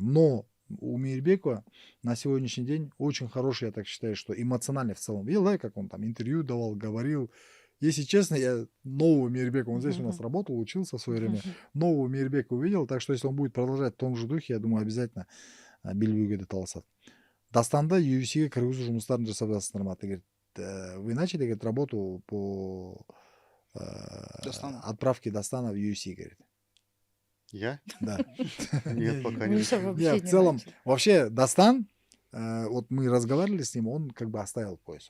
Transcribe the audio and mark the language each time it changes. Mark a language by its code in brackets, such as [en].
[ru] Но у Мейирбекова на сегодняшний день очень хороший, я так считаю, что эмоционально в целом. Видел, да, как он там интервью давал, говорил. Если честно, я нового Мейирбека, он здесь у нас работал, учился в свое время, нового Мейирбека увидел, так что если он будет продолжать в том же духе, я думаю, обязательно [kk] белбеуге таласады. Дастанды UFC'ге кіргізу жұмыстарын жасап жатсыңдар ма? [ru] Ты, говорит, вы начали, говорит, работу по Дастану. отправке Дастана в UFC, говорит. я? Да. Нет, пока не. Миша вообще Не, в не целом, начал. вообще, Дастан, вот мы разговаривали с ним, он как бы оставил пояс.